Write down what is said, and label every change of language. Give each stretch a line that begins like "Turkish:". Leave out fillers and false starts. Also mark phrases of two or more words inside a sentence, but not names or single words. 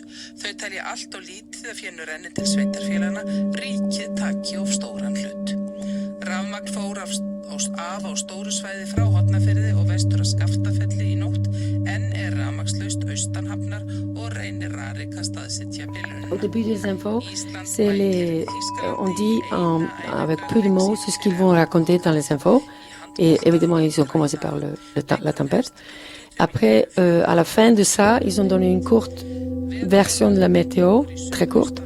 Icelandic: Þau telja allt og lítið að fénu renni til sveitarfélagana, ríkið taki of stóran hlut. Rafmagn fór af á stóru svæði frá Hornafirði og vestur að Skaftafelli í nótt, en rafmagnslaust austanhafnar og reynir Rarik að staðsetja bilunina.
French: Au début des infos, on dit avec peu de mots ce qu'ils vont raconter dans les infos. Et évidemment, ils ont commencé par la tempête. Après, à la fin de ça, ils ont donné une courte version de la météo, très courte.